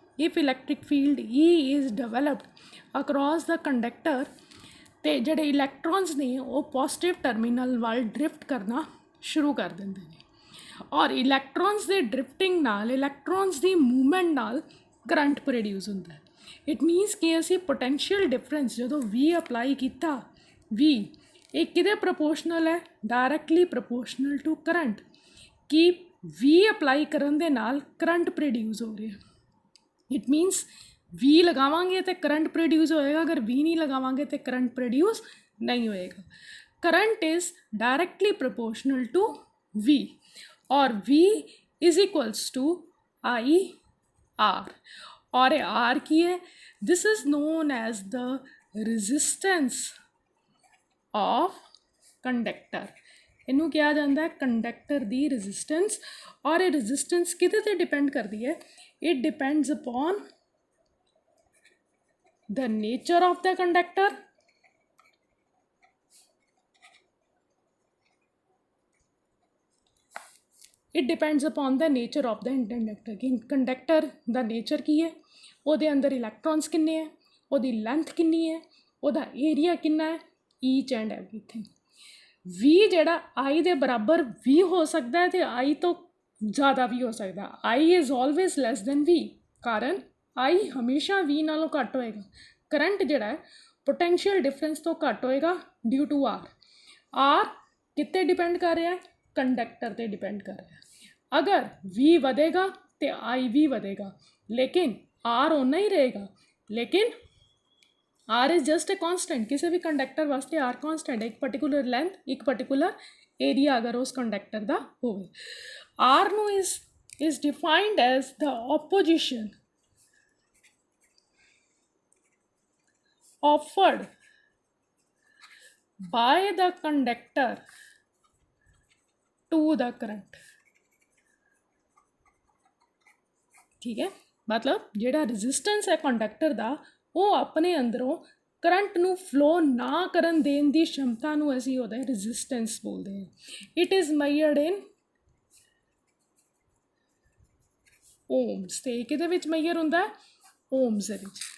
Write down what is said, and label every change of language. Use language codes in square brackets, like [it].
[en] if electric field E is developed across the conductor [pa] ਤੇ ਜਿਹੜੇ electrons ਨੇ ਉਹ ਪੋਜ਼ੀਟਿਵ ਟਰਮੀਨਲ ਵੱਲ ਡਰਿਫਟ ਕਰਨਾ ਸ਼ੁਰੂ ਕਰ ਦਿੰਦੇ ਨੇ, ਔਰ ਇਲੈਕਟ੍ਰੋਨਸ ਦੇ ਡਰਿਫਟਿੰਗ ਨਾਲ ਇਲੈਕਟ੍ਰੋਨਸ ਦੀ ਮੂਵਮੈਂਟ ਨਾਲ ਕਰੰਟ ਪ੍ਰੋਡਿਊਸ ਹੁੰਦਾ ਹੈ। [en] it means [pa] ਕਿ ਅਸੀਂ ਪੋਟੈਂਸ਼ੀਅਲ ਡਿਫਰੈਂਸ ਜਦੋਂ V ਅਪਲਾਈ ਕੀਤਾ, V ਇਹ ਕਿਹਦੇ ਪ੍ਰਪੋਰਸ਼ਨਲ ਹੈ? [en] directly proportional to current, [pa] ਕਿ V ਅਪਲਾਈ ਕਰਨ ਦੇ ਨਾਲ ਕਰੰਟ ਪ੍ਰੋਡਿਊਸ ਹੋ ਰਿਹਾ। [en] it means [hi] V लगावांगे तो करंट प्रोड्यूस होएगा, अगर V नहीं लगावांगे तो करंट प्रोड्यूस नहीं होएगा। [en] current is directly proportional to V और V is equals to I R, [hi] और R की है, [en] This is known as the resistance of conductor. [pa] ਇਹਨੂੰ ਕਿਹਾ ਜਾਂਦਾ ਹੈ ਕੰਡਕਟਰ ਦੀ ਰੈਜ਼ਿਸਟੈਂਸ, ਔਰ ਇਹ ਰੈਜ਼ਿਸਟੈਂਸ ਕਿਹਦੇ 'ਤੇ ਡਿਪੈਂਡ ਕਰਦੀ ਹੈ? [en] it depends upon the nature of the conductor, [pa] it depends upon the nature of the conductor कि conductor ਦਾ nature ਕੀ ਹੈ, ਉਹਦੇ ਅੰਦਰ ਇਲੈਕਟ੍ਰੋਨਸ ਕਿੰਨੇ ਹੈ, ਉਹਦੀ ਲੈਂਥ ਕਿੰਨੀ ਹੈ, ਉਹਦਾ ਏਰੀਆ ਕਿੰਨਾ ਹੈ, [en] Each and everything. [pa] V ਜਿਹੜਾ I ਦੇ ਬਰਾਬਰ ਵੀ ਹੋ ਸਕਦਾ ਹੈ ਅਤੇ I ਤੋਂ ਜ਼ਿਆਦਾ ਵੀ ਹੋ ਸਕਦਾ। I [en] is always less than [pa] V, ਕਾਰਨ I ਹਮੇਸ਼ਾ V ਨਾਲੋਂ ਘੱਟ ਹੋਏਗਾ। ਕਰੰਟ ਜਿਹੜਾ ਹੈ ਪੋਟੈਂਸ਼ੀਅਲ ਡਿਫਰੈਂਸ ਤੋਂ ਘੱਟ ਹੋਏਗਾ [en] Due to R। [pa] R ਕਿਤੇ ਡਿਪੈਂਡ ਕਰ ਰਿਹਾ ਹੈ? ਕੰਡਕਟਰ 'ਤੇ ਡਿਪੈਂਡ ਕਰ ਰਿਹਾ। ਅਗਰ V ਵਧੇਗਾ ਤਾਂ I ਵੀ ਵਧੇਗਾ, ਲੇਕਿਨ R ਓਨਾ ਹੀ ਰਹੇਗਾ। [hi] ਲੇਕਿਨ R [en] is just a constant, [hi] किसी भी कंडक्टर वास्ते R कॉन्स्टेंट है, एक पर्टिकुलर लेंथ एक पर्टिकुलर एरिया अगर उस कंडक्टर का हो। [en] R no is defined as the opposition offered by the conductor to the current। [hi] ठीक है, मतलब [pa] ਜਿਹੜਾ resistance है कंडक्टर ਦਾ ਉਹ ਆਪਣੇ ਅੰਦਰੋਂ ਕਰੰਟ ਨੂੰ ਫਲੋ ਨਾ ਕਰਨ ਦੇਣ ਦੀ ਸ਼ਮਤਾ ਨੂੰ ਅਸੀਂ ਉਹਦਾ ਰੈਜ਼ਿਸਟੈਂਸ ਬੋਲਦੇ ਹਾਂ। [en] it is measured in ohms, [pa] ਅਤੇ ਕਿਹਦੇ ਵਿੱਚ ਮੈਜ਼ਰ ਹੁੰਦਾ? ਓਮਸ ਦੇ ਵਿੱਚ।